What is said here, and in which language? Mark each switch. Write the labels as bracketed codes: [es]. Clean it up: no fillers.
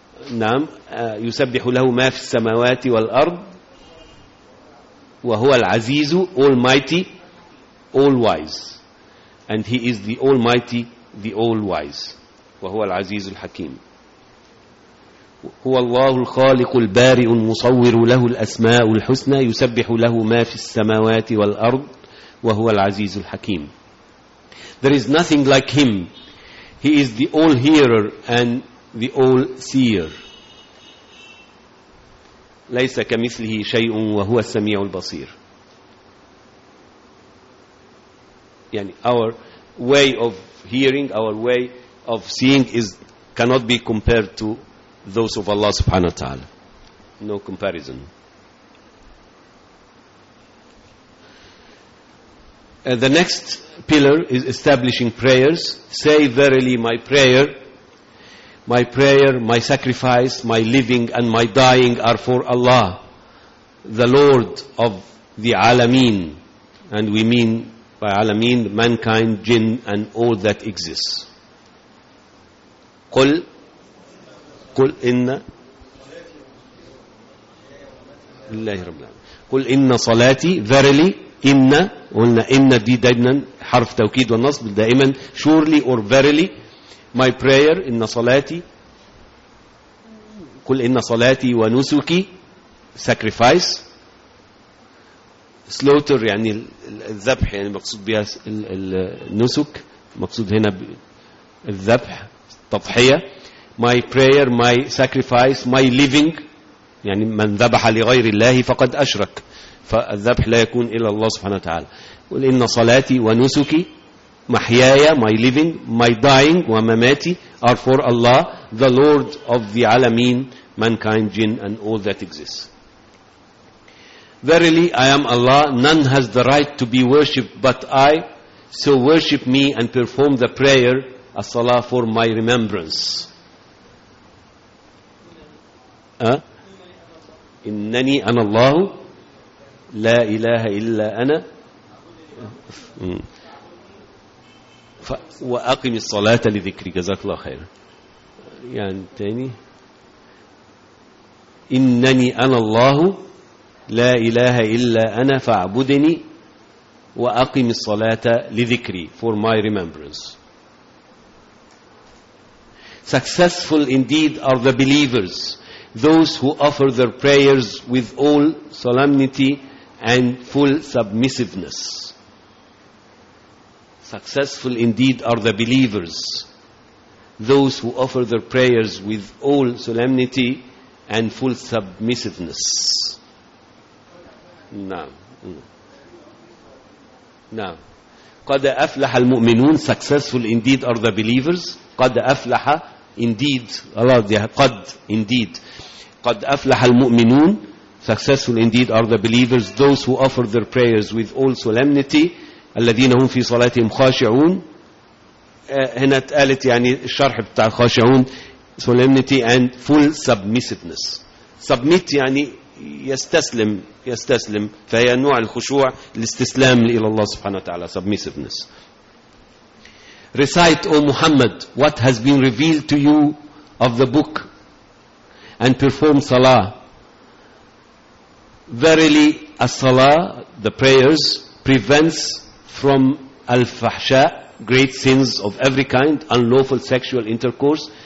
[ar] نعم يسبح له ما في السماوات والأرض وهو العزيز [en] Almighty, All Wise, and He is the Almighty, the All Wise. [ar] وهو العزيز الحكيم. هو الله الخالق البارئ المصور له الأسماء الحسنى يسبح له ما في السماوات والأرض وهو العزيز الحكيم. [en] There is nothing like Him. He is the all hearer and the all seer. [ar] ليس كمثله شيء وهو السميع البصير. [en] يعني our way of hearing, our way of seeing is cannot be compared to those of Allah subhanahu wa ta'ala. No comparison. The next pillar is establishing prayers. Say verily my prayer, my sacrifice, my living and my dying are for Allah, the Lord of the Alameen. And we mean by Alameen mankind, jinn and all that exists. [ar] قل قل إن الله رب العالمين. قل إن صلاتي [en] verily [ar] إن قلنا إن دي دائما حرف توكيد والنصب دائما [en] surely or verily my prayer [ar] إن صلاتي قل إن صلاتي ونسكي [en] sacrifice slaughter [ar] يعني الذبح يعني مقصود بها النسك مقصود هنا الذبح التضحية [en] my prayer, my sacrifice, my living. [ar] يعني من ذبح لغير الله فقد أشرك. فالذبح لا يكون إلا الله سبحانه وتعالى. قل إن صلاتي ونسكي محياي, [en] my living, my dying [ar] ومماتي [en] are for Allah, the Lord of the Alameen, mankind, jinn and all that exists. Verily I am Allah, none has the right to be worshipped but I, so worship me and perform the prayer, as-salah, for my remembrance. [ar] إنني أنا الله لا إله إلا أنا وأقم الصلاة لذكري. جزاك الله خير. يعني تاني إنني أنا الله لا إله إلا أنا فاعبدني وأقم الصلاة لذكري, [en] for my remembrance. Successful indeed are the believers, those who offer their prayers with all solemnity and full submissiveness. Successful indeed are the believers, those who offer their prayers with all solemnity and full submissiveness. [ar] Now, قد أفلح المؤمنون. [en] Successful indeed are the believers. [ar] قد أفلح indeed. Allah قد indeed. قد أفلح المؤمنون. [en] Successful indeed are the believers, those who offer their prayers with all solemnity. [ar] الذين هم في صلاتهم خاشعون. هنا اتقالت يعني الشرح بتاع خاشعون. [en] Solemnity and full submissiveness. [ar] Submit يعني يستسلم. يستسلم فهي نوع الخشوع الاستسلام إلى الله سبحانه وتعالى. [en] Submissiveness. Recite, O Muhammad, what has been revealed to you of the book, and perform salah. Verily, a salah, the prayers, prevents from al-fahsha, great sins of every kind, unlawful sexual intercourse.